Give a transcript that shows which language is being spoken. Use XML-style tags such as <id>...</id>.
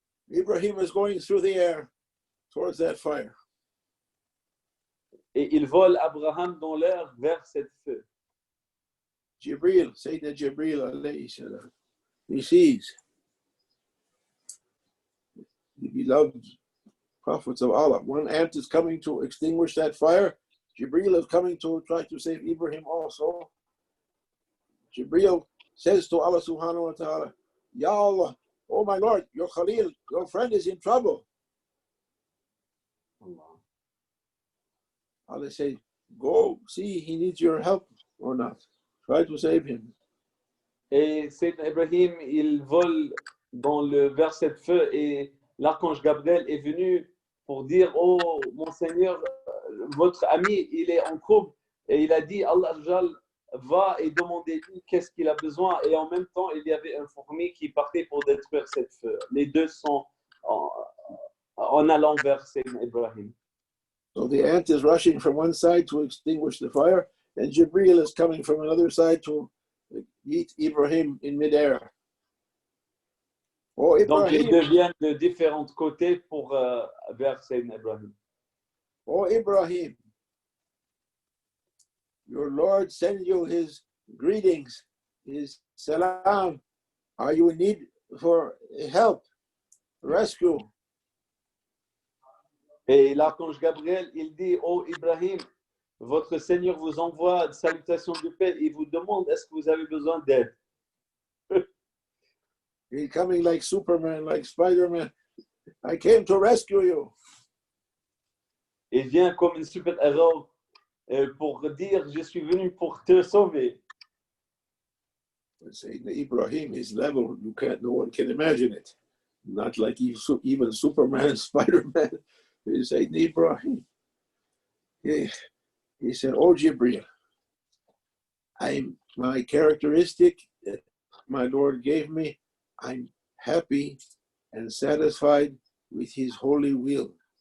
<en>Ibrahim is going through the air towards that fire.</en> <fr>Et il vole Abraham dans l'air vers cette feu.</fr> <en>Jibril, Sayyidina Jibril alayhi salam, he sees the beloved prophets of Allah. One ant is coming to extinguish that fire. Jibril is coming to try to save Ibrahim also. Jibril says to Allah subhanahu wa ta'ala, Ya Allah, oh my Lord, your Khalil, your friend is in trouble. Allah says, go see he needs your help or not. Try to save him.</en> <fr>Et Sayyidina Ibrahim, il vole vers cette feu et l'archange Gabriel est venu pour dire, oh mon Seigneur, votre ami, il est en trouble. Et il a dit, Allah va et demandez-lui qu'est-ce qu'il a besoin. Et en même temps, il y avait un fourmi qui partait pour détruire cette feu. Les deux sont en allant vers Sayyidina Ibrahim.</fr> <en>So the ant is rushing from one side to extinguish the fire, and Jibril is coming from another side to meet Ibrahim in midair. Oh,</en> <fr>Donc, ils</fr> <en>Ibrahim.</en> <fr>deviennent de différents côtés pour vers Sayyidina Ibrahim.</fr> <en>Oh, Ibrahim, your Lord sends you his greetings, his salam. Are you in need for help, rescue?</en> <fr>Et l'archange Gabriel, il dit, oh Ibrahim, votre Seigneur vous envoie une salutation de paix. Il vous demande, est-ce que vous avez besoin d'aide?</fr> <en>He's coming like Superman, like Spider-Man. I came to rescue you.</en> <fr>Il vient comme un super-héros pour dire, je suis venu pour te sauver.</fr> <en>Saying Ibrahim, his level, no one can imagine it. Not like even Superman, Spider-Man. He said, Ibrahim. He said, oh Jibril, my characteristic that my Lord gave me, I'm happy and satisfied with his holy will.</en>